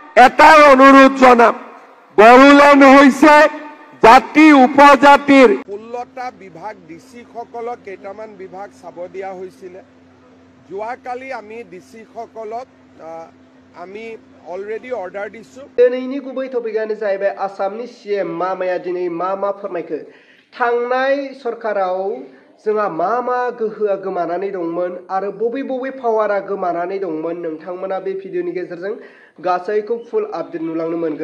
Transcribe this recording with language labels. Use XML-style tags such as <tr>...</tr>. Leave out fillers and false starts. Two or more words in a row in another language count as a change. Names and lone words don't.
<as>এটাই অনুৰোধ জনাম, বড়োলেণ্ড হৈছে জাতি উপজাতিৰ 16টা বিভাগ ডিসি সকলক কেইটামান বিভাগ চাব দিয়া হৈছিলে। যোৱাকালি আমি ডিসি সকলক আমি অলৰেডি অৰ্ডাৰ দিছো।</as> <brx>दिनैनि गुबै टपिकआनो जाहैबाय आसामनि सीएम मामाया दिनै मा फोरमायखो। थांनाय सरकाराव जोंहा मा गोहोआ गोमानानै दंमोन आरो बबे पावारा गोमानानै दंमोन, नोंथांमोना बे भिडिअनि गेजेरजों गासैखौ फुल आपडेट नुलांनो मोनगोन।</brx>